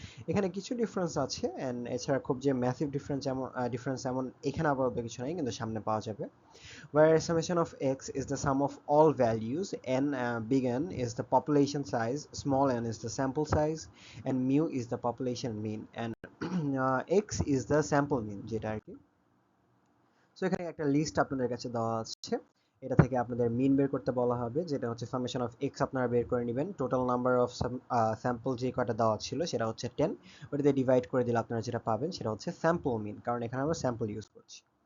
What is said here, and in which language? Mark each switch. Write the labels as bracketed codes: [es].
[bn] এখানে কিছু ডিফারেন্স আছে and এছাড়া খুব যে ম্যাসিভ ডিফারেন্স এমন এখানে আপাতত কিছু নাই, কিন্তু সামনে পাওয়া যাবে। [en] Where summation of x is the sum of all values, n big N is the population size, small n is the sample size, and mu is the population mean, and x is the sample mean [bn] যেটা আর কি। So এখানে একটা list আপনাদের কাছে দেওয়া আছে, এটা থেকে আপনাদের মিন বের করতে বলা হবে, যেটা হচ্ছে সামেশন অফ এক্স আপনারা বের করে নেবেন। টোটাল নাম্বার অফ স্যাম্পল যে কয়টা দেওয়া ছিল সেটা হচ্ছে 10, ওটাতে ডিভাইড করে দিলে আপনারা যেটা পাবেন সেটা হচ্ছে স্যাম্পল মিন, কারণ এখানে আমরা স্যাম্পল ইউজ করছি।